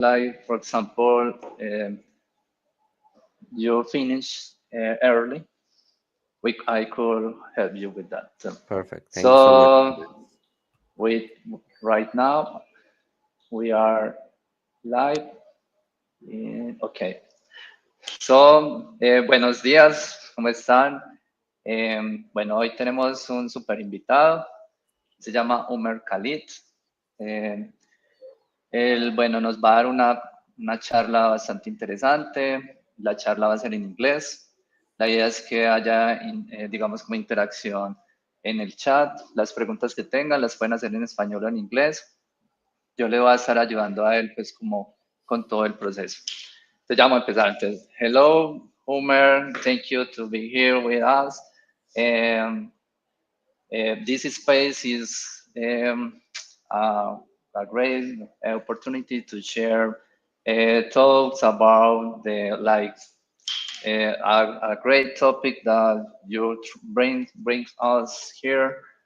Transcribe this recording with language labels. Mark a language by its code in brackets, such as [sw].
[en] like for example, you finish early, I could help you with that. Perfect. Thank you so much. So we right now we are live. Okay. [es] So, buenos días, ¿cómo están? Bueno, hoy tenemos un super invitado, se llama Umer Khalid. Eh, Él, bueno, nos va a dar una charla bastante interesante. La charla va a ser en inglés. La idea es que haya, digamos, como interacción en el chat. Las preguntas que tengan las pueden hacer en español o en inglés. Yo le voy a estar ayudando a él, pues, como con todo el proceso. Entonces, ya vamos a empezar. [en] Entonces, hello, Homer. Thank you to be here with us. Um, this space is uh, a great opportunity to share thoughts about the like a great topic that you brings us here.